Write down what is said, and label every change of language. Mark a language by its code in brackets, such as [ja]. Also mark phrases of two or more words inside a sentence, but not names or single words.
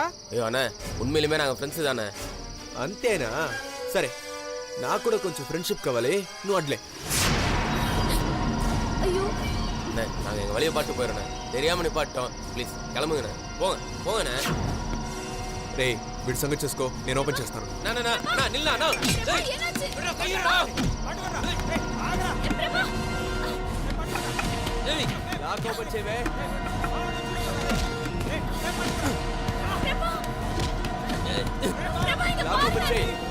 [ta] ஐயோ அண்ணே, உண்மையிலுமே நாங்கள் ஃப்ரெண்ட்ஸு தானே. [te] అంతేనా? సరే, నాకు కూడా కొంచెం ఫ్రెండ్షిప్ కావాలి, నువ్వు అడ్లే. [ta] ஐயோ அண்ணே நாங்கள் எங்கள் வழியை பாட்டு போயிடுறோண்ணே, தெரியாமல் நிப்பாட்டோம், ப்ளீஸ் கிளம்புங்கண்ணே, போங்க போங்கண்ணே. [te] రే వీడి సంగతి చూసుకో, నేను ఓపెన్ చేస్తాను. [ta] நில்லா என்னாச்சு? [te] లాక్ ఓపెన్ చేయవే. లాక్ ఓపెన్ చేయి.